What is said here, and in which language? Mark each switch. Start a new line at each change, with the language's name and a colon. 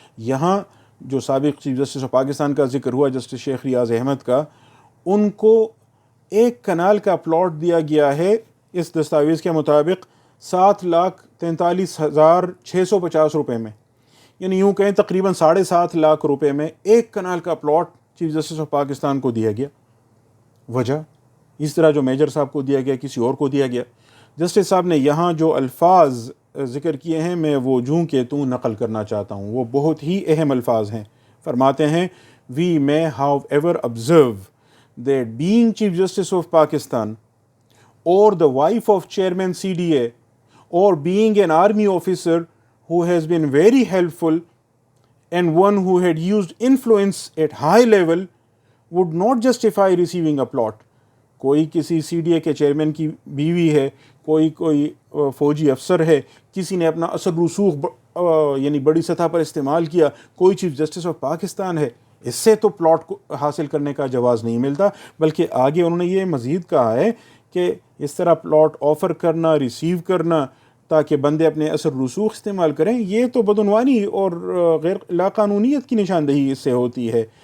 Urdu: یہاں جو سابق چیف جسٹس آف پاکستان کا ذکر ہوا، جسٹس شیخ ریاض احمد کا، ان کو 1 کنال کا پلاٹ دیا گیا ہے اس دستاویز کے مطابق 7,43,650 روپے میں، یعنی یوں کہیں تقریباً 7.5 لاکھ روپے میں 1 کنال کا plot chief justice of Pakistan کو دیا گیا. وجہ اس طرح جو میجر صاحب کو دیا گیا کسی اور کو دیا گیا. جسٹس صاحب نے یہاں جو الفاظ ذکر کیے ہیں میں وہ جوں کہ توں نقل کرنا چاہتا ہوں، وہ بہت ہی اہم الفاظ ہیں. فرماتے ہیں
English: we may however observe that being Chief Justice of Pakistan or the wife of Chairman CDA or being an army officer who has been very helpful and one who had used influence at high level would not justify receiving a plot.
Urdu: کوئی کسی CDA کے chairman کی بیوی ہے، کوئی فوجی افسر ہے، کسی نے اپنا اثر رسوخ یعنی بڑی سطح پر استعمال کیا، کوئی چیف جسٹس آف پاکستان ہے، اس سے تو پلاٹ کو حاصل کرنے کا جواز نہیں ملتا. بلکہ آگے انہوں نے یہ مزید کہا ہے کہ اس طرح پلاٹ آفر کرنا، ریسیو کرنا تاکہ بندے اپنے اثر رسوخ استعمال کریں، یہ تو بدعنوانی اور غیر لاقانونیت کی نشاندہی اس سے ہوتی ہے.